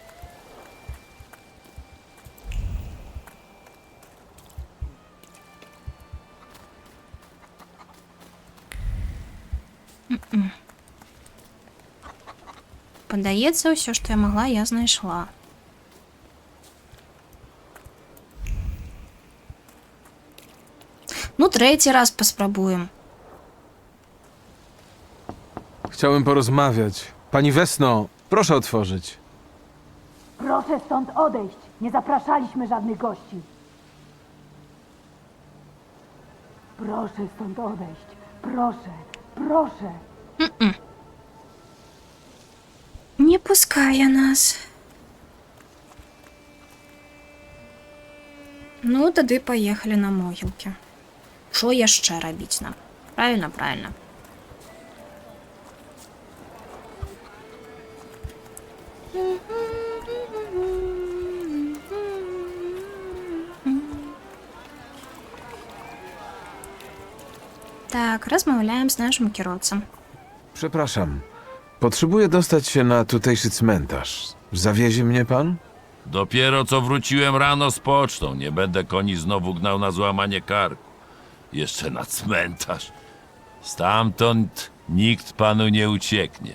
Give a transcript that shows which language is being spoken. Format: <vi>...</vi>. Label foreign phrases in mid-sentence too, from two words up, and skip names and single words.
<be>Падаецца, ўсё, што я магла, я знайшла. Ну, трэці раз паспрабуем.</be> <pl>Chciałem porozmawiać. Pani Wesno, proszę otworzyć. Proszę stąd odejść. Nie zapraszaliśmy żadnych gości. Proszę stąd odejść. Proszę, proszę.</pl> <uk>Не пускає нас. Ну, тоді поїхали на могилки. Що яще робити нам? Правильно, правильно. Так,</uk> <pl>rozmawiałem z naszym kierowcą. Przepraszam. Potrzebuję dostać się na tutejszy cmentarz. Zawiezie mnie pan? Dopiero co wróciłem rano z pocztą. Nie będę koni znowu gnał na złamanie karku. Jeszcze na cmentarz. Stamtąd nikt panu nie ucieknie.</pl>